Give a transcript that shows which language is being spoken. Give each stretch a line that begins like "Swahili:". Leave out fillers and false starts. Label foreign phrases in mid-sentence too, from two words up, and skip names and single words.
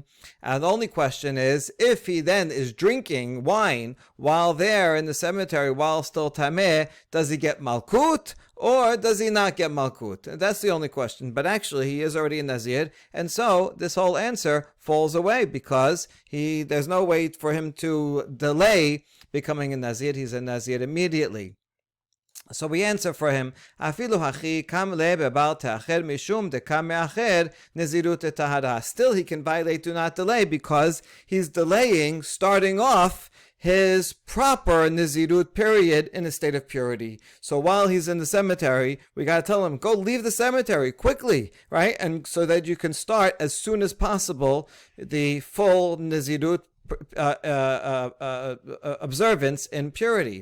English: And the only question is, if he then is drinking wine while there in the cemetery, while still Tameh, does he get Malkut or does he not get Malkut? That's the only question. But actually, he is already a Nazir, and so this whole answer falls away because there's no way for him to delay becoming a Nazir. He's a Nazir immediately. So we answer for him,
Hebrew: אפילו הכי קאם לה בבל תאחר משום דקא מאחר נזירות טהרה.
English: Still he can violate do not delay because he's delaying starting off his proper Nizirut period in a state of purity. So while he's in the cemetery, we got to tell him, go leave the cemetery quickly, right? And so that you can start as soon as possible the full Nizirut observance in purity.